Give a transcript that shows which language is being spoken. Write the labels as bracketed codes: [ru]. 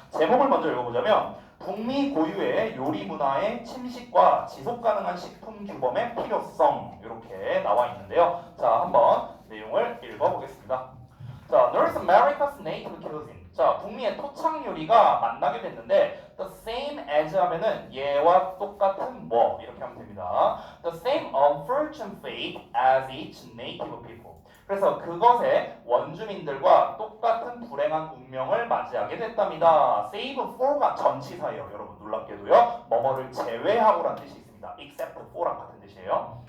[ko] 제목을 먼저 읽어보자면 북미 고유의 요리 문화의 침식과 지속 가능한 식품 규범의 필요성 이렇게 나와 있는데요. 자, 한번 내용을 읽어보겠습니다. [en] 자, North America's native cuisine. [ko] 자, 북미의 토착 요리가 만나게 됐는데 [en] the same as [ko] 하면은 얘와 똑같은 뭐 이렇게 하면 됩니다. [en] The same unfortunate fate as its native people. [ko] 그래서 그것의 원주민들과 똑같은 불행한 운명을 맞이하게 됐답니다. save for가 전치사예요. 여러분 놀랍게도요. 뭐뭐를 제외하고라는 뜻이 있습니다. except for랑 같은 뜻이에요.